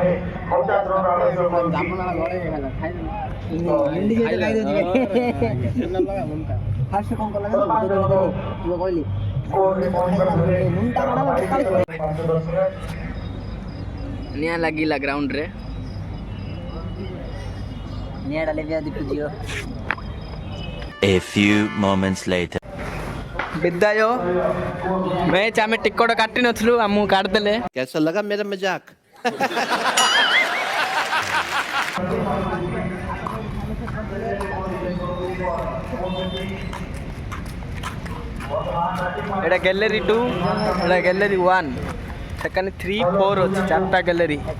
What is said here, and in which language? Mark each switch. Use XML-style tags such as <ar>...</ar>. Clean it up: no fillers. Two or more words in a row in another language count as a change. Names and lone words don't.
<or>ନିଆଁ ଲାଗିଲା ଗ୍ରାଉଣ୍ଡରେ। ନିଆଁଟା ଲେବିଆ ଦୀପୁଜିଓ।</or> <en>A few moments later.</en> <or>ବିଦାୟ। ମ୍ୟାଚ୍ ଆମେ ଟିକଟ କାଟି ନଥିଲୁ, ଆମକୁ କାଟିଦେଲେ।</or> <hi>कैसा लगा मेरा मजाक?</hi> <or>ଏଇଟା ଗ୍ୟାଲେରୀ 2, ଏଇଟା ଗ୍ୟାଲେରୀ 1, ସେକାନି 3, 4 ଅଛି, 4ଟା ଗ୍ୟାଲେରୀ।</or>